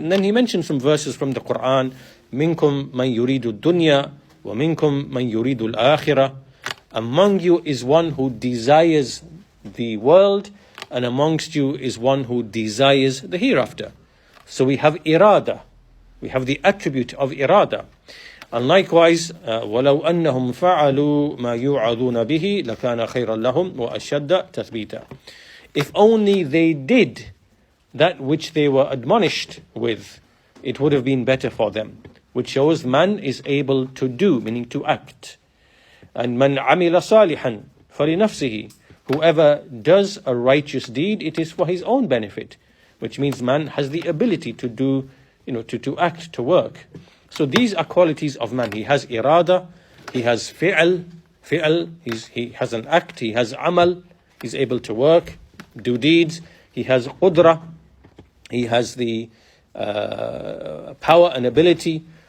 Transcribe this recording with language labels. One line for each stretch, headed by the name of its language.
English: And then He mentioned some verses from the Qur'an,
Arabic: minkum man yuridu dunya wa minkum man yuridu al-akhirah.
English: Among you is one who desires the world, and amongst you is one who desires the hereafter. So we have irada, we have the attribute of irada. And likewise,
Arabic: وَلَوْ أَنَّهُمْ فَعَلُوا مَا يُوعَظُونَ بِهِ لَكَانَ خَيْرًا لَهُمْ وَأَشَدَّ تَثْبِيتًا.
English: If only they did that which they were admonished with, it would have been better for them. Which shows man is able to do, meaning to act.
Arabic: And مَنْ عَمِلَ صَالِحًا فَلِنَفْسِهِ.
English: Whoever does a righteous deed, it is for his own benefit. Which means man has the ability to do, to act, to work. So these are qualities of man. He has irada, he has fi'l, he has an act, he has amal, he's able to work, do deeds, he has qudra, he has the power and ability.